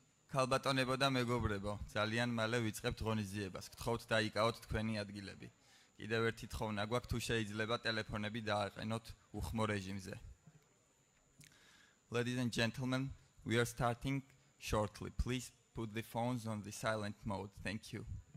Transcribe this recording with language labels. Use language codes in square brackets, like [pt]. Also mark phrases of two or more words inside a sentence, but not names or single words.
[ka] ქალბატონებო და მეგობრებო, ძალიან მალე ვიწყებთ ღონისძიებას. გთხოვთ დაიკავოთ თქვენი ადგილები. კიდევ ერთი თხოვნა გვაქვს, თუ შეიძლება ტელეფონები დააყენოთ უხმო რეჟიმზე. [en] Ladies and gentlemen, we are starting shortly. Please put the phones on the silent mode. Thank you.